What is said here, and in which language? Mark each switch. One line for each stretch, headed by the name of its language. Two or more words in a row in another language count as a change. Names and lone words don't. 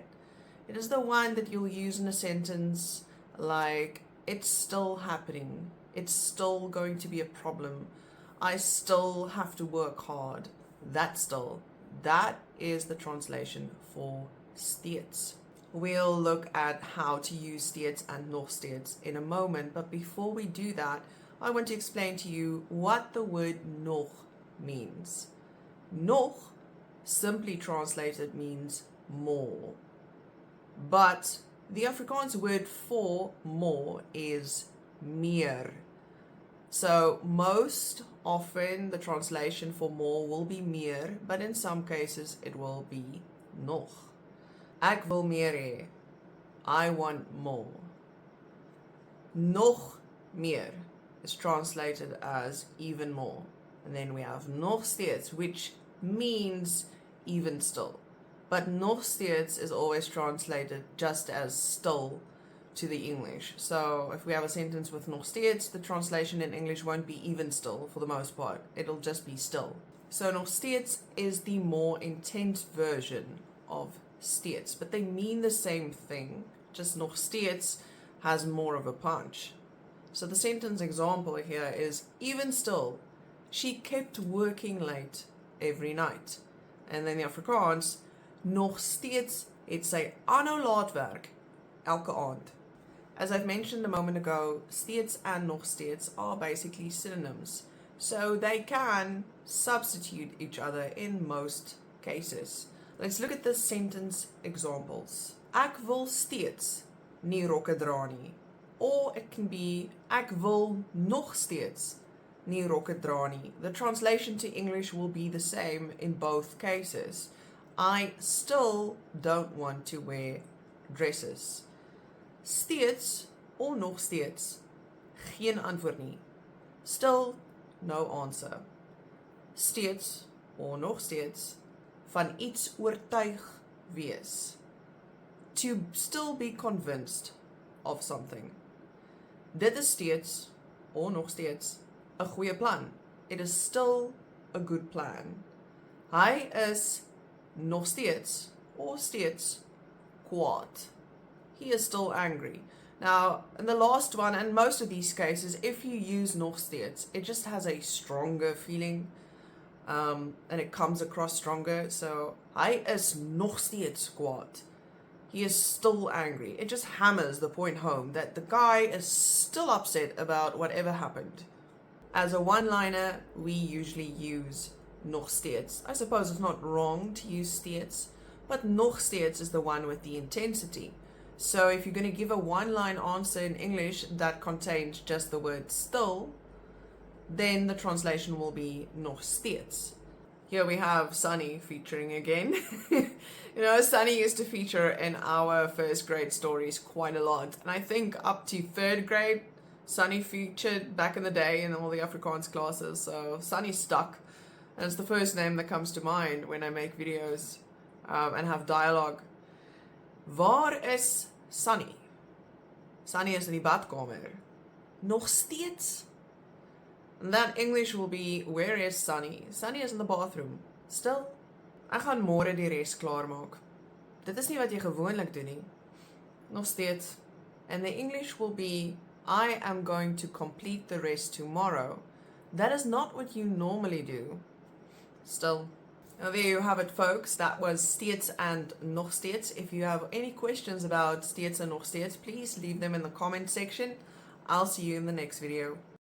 English: It is the one that you'll use in a sentence like, it's still happening, it's still going to be a problem, I still have to work hard, that still. That is the translation for steeds. We'll look at how to use steeds and
Afrikaans: nog steeds
English: in a moment, but before we do that, I want to explain to you what the word nog means. Nog, simply translated, means more. But the Afrikaans word for more is meer. So most often the translation for more will be meer, but in some cases it will be nog.
Afrikaans: Ek wil meer hê.
English: I want more.
Afrikaans: Nog meer
English: is translated as even more. And then we have
Afrikaans: nog steeds,
English: which means even still. But
Afrikaans: nog steeds
English: is always translated just as still to the English. So if we have a sentence with
Afrikaans: nog steeds,
English: the translation in English won't be even still for the most part. It'll just be still. So
Afrikaans: nog steeds
English: is the more intense version of steeds, but they mean the same thing, just
Afrikaans: nog steeds
English: has more of a punch. So the sentence example here is, even still, she kept working late every night. And then the Afrikaans,
Afrikaans: nog steeds het sy aanhou laat werk elke aand.
English: As I've mentioned a moment ago, steeds and
Afrikaans: nog steeds
English: are basically synonyms. So they can substitute each other in most cases. Let's look at the sentence examples.
Afrikaans: Ek wil steeds nie rokke dra nie.
English: Or it can be,
Afrikaans: ek wil nog steeds nie rokke dra nie.
English: The translation to English will be the same in both cases. I still don't want to wear dresses.
Afrikaans: Steeds or nog steeds, geen antwoord nie.
English: Still, no answer.
Afrikaans: Steeds or nog steeds, van iets oortuig wees.
English: To still be convinced of something.
Afrikaans: Dit is steeds, or nog steeds, 'n goeie plan.
English: It is still a good plan.
Afrikaans: Hy is nog steeds, or steeds, kwaad.
English: He is still angry. Now, in the last one, and most of these cases, if you use
Afrikaans: nog steeds,
English: it just has a stronger feeling, and it comes across stronger. So,
Afrikaans: hy is nog steeds kwaad.
English: He is still angry. It just hammers the point home that the guy is still upset about whatever happened. As a one-liner, we usually use
Afrikaans: nog steeds.
English: I suppose it's not wrong to use steeds, but
Afrikaans: nog steeds
English: is the one with the intensity. So if you're going to give a one-line answer in English that contains just the word still, then the translation will be
Afrikaans: nog steeds.
English: Here we have Sunny featuring again. You know, Sunny used to feature in our first grade stories quite a lot. And I think up to third grade, Sunny featured back in the day in all the Afrikaans classes. So Sunny stuck. And it's the first name that comes to mind when I make videos and have dialogue
Afrikaans: Waar is Sunny? Sunny is in die badkamer. Nog steeds?
English: And then English will be, where is Sunny? Sunny is in the bathroom. Still?
Afrikaans: Ek gaan môre die res klaarmaak. Dit is nie wat jy gewoonlik doen nie. Nog steeds.
English: And the English will be, I am going to complete the rest tomorrow. That is not what you normally do. Still. Now there you have it, folks. That was steeds and
Afrikaans: nog steeds.
English: If you have any questions about steeds and
Afrikaans: nog steeds,
English: please leave them in the comment section. I'll see you in the next video.